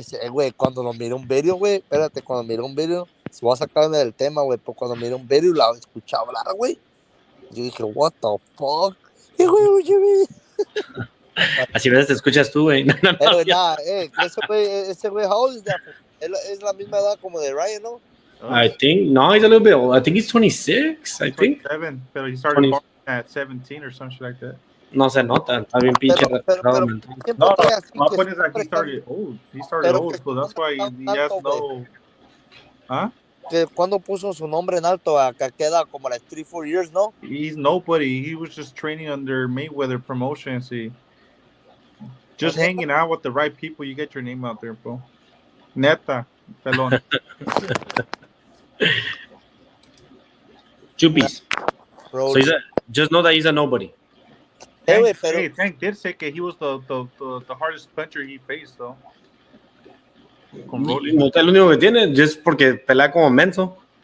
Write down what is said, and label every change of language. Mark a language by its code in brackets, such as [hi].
[es] Güey, cuando lo miré un video, güey, espérate, cuando miré un video, se va a sacarme del tema, güey, pero cuando miré un video y la escuché hablar, güey, yo dije, [en] what the fuck? [es] Güey, Así veces te escuchas tú, güey. No, ese güey, [en] how old is that? [es] Es la misma edad como de Ryan, ¿no? [en] I think, no, he's a little bit old. I think he's 26, I think. 27, but he started at 17 or something like that. [es] No se nota, está bien pinche. [en] No, my point is like he started old. He started old, so that's why he has no... ¿Ah? [es] Que cuando puso su nombre en alto, acá queda como [en] like 3-4 years, [es] ¿no? [en] He's nobody. He was just training under Mayweather Promotions. Just hanging out with the right people, you get your name out there, bro. [es] Neta, pelón. Chupis. [en] So just know that he's a nobody. Tank did say that he was the hardest puncher he faced, though. [es] No es lo único que tiene, just porque pelea como menso.